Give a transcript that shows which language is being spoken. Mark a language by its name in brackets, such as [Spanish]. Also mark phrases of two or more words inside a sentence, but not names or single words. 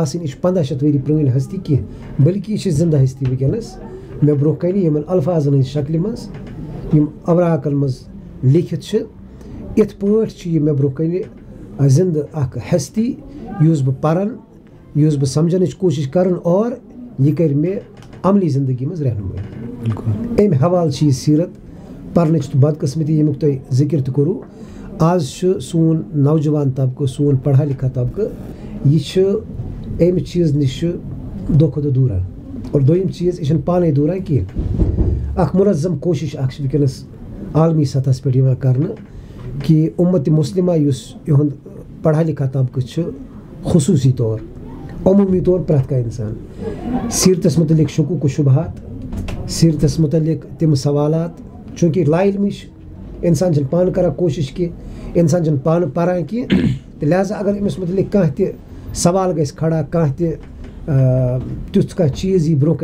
[Kashmiri] باسٕنۍ یہِ چھِ 1500 ؤری پرٛٲنۍ ہستی کینٛہہ بٔلکہِ یہِ چھِ زنٛدٕ ہستی وٕنکٮ۪نس مےٚ برونٛہہ کَنہِ یِمن الفاظن ہٕنٛزِ شکلہِ منٛز یِم اوراقن منٛز لیکھِتھ چھِ یِتھ پٲٹھۍ چھِ یہِ مےٚ برونٛہہ کَنہِ زنٛدٕ اکھ ہستی یُس بہٕ پرن یُس بہٕ سمجھنٕچ کوٗشش کران اور یہِ کَرِ مےٚ عملی زندگی منٛز رہنمٲیی اَمہِ حوالہٕ چھِ یہِ سیٖرت پرنٕچ تہٕ بدقٕسمتی ییٚمیُک تۄہہِ ذِکر تہِ کوٚروٕ آز چھُ سون نوجوان طبقہٕ سون [Urdu] پڑھا لِکھا [Kashmiri] طبقہٕ یہِ چھُ اَمہِ چیٖز نِش چھُ دۄہ کھۄتہٕ دۄہ دوٗران اور دوٚیِم چیٖز یہِ چھُنہٕ پانے دوٗران کینٛہہ اکھ مُنظم کوٗشِش اکھ چھِ وٕنکٮ۪نس عالمی سطحس پٮ۪ٹھ یِوان کرنہٕ کہِ اُمتِ مُسلِمہ یُس یِہُنٛد [Urdu] پڑھا لِکھا [Kashmiri] طبقہٕ چھُ خصوٗصی طور عموٗمی طور پرٛٮ۪تھ کانٛہہ اِنسان سیٖرتس متعلق شکوٗک و شُبہات سیٖرتس متعلق تِم سوالات چوٗنٛکہِ لا علمی چھِ اِنسان چھُنہٕ پانہٕ کران کوٗشِش کینٛہہ اِنسان چھُنہٕ پانہٕ پران کینٛہہ تہٕ لہٰذا اگر أمِس متعلق کانٛہہ تہِ سوال گژھِ کھڑا کانٛہہ تہِ تیُتھ کانٛہہ چیٖز یی برونٛہہ